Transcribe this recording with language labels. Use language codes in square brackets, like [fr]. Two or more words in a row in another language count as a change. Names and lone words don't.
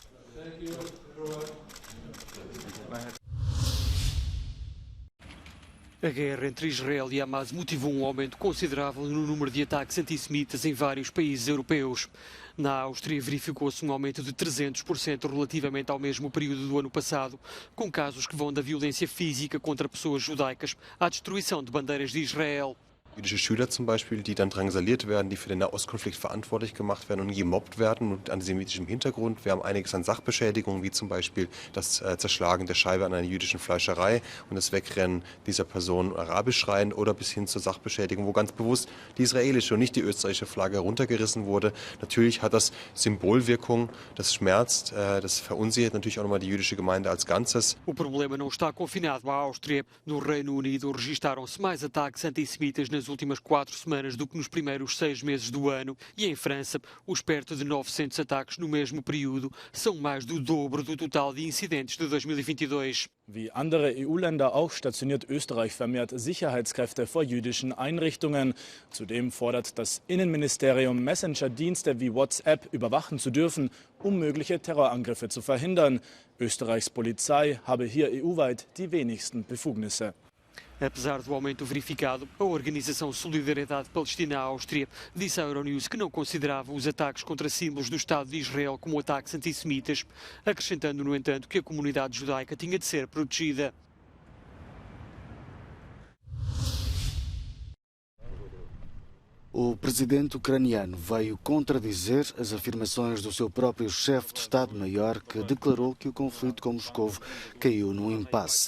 [pt] A guerra entre Israel e Hamas motivou um aumento considerável no número de ataques antissemitas em vários países europeus. Na Áustria verificou-se um aumento de 300% relativamente ao mesmo período do ano passado, com casos que vão da violência física contra pessoas judaicas à destruição de bandeiras de Israel. [de] Jüdische Schüler zum Beispiel, die dann drangsaliert werden, die für den Nahostkonflikt verantwortlich gemacht werden und gemobbt werden mit antisemitischem Hintergrund. Wir haben einiges an Sachbeschädigungen, wie zum Beispiel das Zerschlagen der Scheibe an einer jüdischen Fleischerei und das Wegrennen dieser Person arabisch schreiend oder bis hin zur Sachbeschädigung, wo ganz bewusst die israelische und nicht die österreichische Flagge runtergerissen wurde. Natürlich hat das Symbolwirkung, das schmerzt, das verunsichert natürlich auch nochmal die jüdische Gemeinde als Ganzes. [pt] O problema não está confinado à Áustria. No Reino Unido registaram-se mais ataques antissemitas nas últimas 4 semanas do que nos primeiros 6 meses do ano, e em França, os perto de 900 ataques no mesmo período são mais do dobro do total de incidentes de 2022. [de] Wie andere EU-Länder auch stationiert Österreich vermehrt Sicherheitskräfte vor jüdischen Einrichtungen. Zudem fordert das Innenministerium, Messenger-Dienste wie WhatsApp überwachen zu dürfen, um mögliche Terrorangriffe zu verhindern. Österreichs Polizei habe hier EU-weit die wenigsten Befugnisse. [pt] Apesar do aumento verificado, a Organização Solidariedade Palestina à Áustria disse à Euronews que não considerava os ataques contra símbolos do Estado de Israel como ataques antissemitas, acrescentando, no entanto, que a comunidade judaica tinha de ser protegida. O presidente ucraniano veio contradizer as afirmações do seu próprio chefe de Estado-Maior, que declarou que o conflito com Moscovo caiu num impasse.